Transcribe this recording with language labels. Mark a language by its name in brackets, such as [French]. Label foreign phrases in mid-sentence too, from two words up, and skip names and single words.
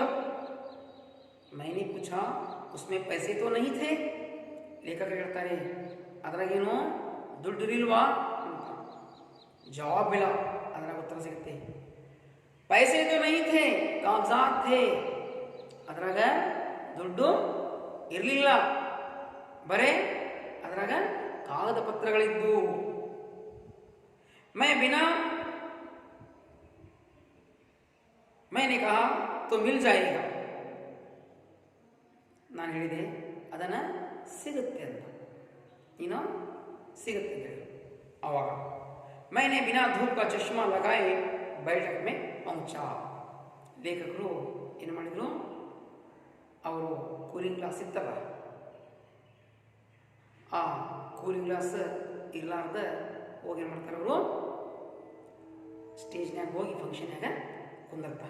[Hindi] मैंने पूछा उसमें पैसे तो नहीं थे, [Kannada] ಲೇಖಕ ಹೇಳ್ತಾರೆ ಅದ್ರಾಗೇನು ದುಡ್ಡಿರಿಲ್ವಾ ಅಂತ. ಜವಾಬ್ ಇಲ್ಲ, ಅದ್ರಾಗ ಉತ್ತರ ಸಿಗುತ್ತೆ. [Hindi] पैसे तो नहीं थे कागज़ात थे, [Kannada] ಅದ್ರಾಗ ದುಡ್ಡು ಇರಲಿಲ್ಲ, ಬರೇ ಅದ್ರಾಗ ಕಾಗದ ಪತ್ರಗಳಿದ್ದು. [Hindi] मैंने कहा तो मिल जाएगा, [Kannada] ನಾನು ಹೇಳಿದೆ ಅದನ್ನು ಸಿಗುತ್ತೆ ಅಂತ, ನೀನು ಸಿಗುತ್ತೆ ಅಂತ ಹೇಳಿ. [Hindi] ಆವಾಗ मैंने बिना धूप का चश्मा लगाए बैठक में पहुंचा. [Kannada] ಲೇಖಕರು ಏನು ಮಾಡಿದರು, ಅವರು [English] cooling glass [Kannada] ಇತ್ತಲ್ಲ, ಆ [English] cooling glass [Kannada] ಇರಲಾರ್ದ ಹೋಗಿ ಏನು ಮಾಡ್ತಾರೆ, ಅವರು ಸ್ಟೇಜ್ನಾಗ ಹೋಗಿ ಫಂಕ್ಷನ್ಯಾಗ ಕುಂದಿರ್ತಾರೆ.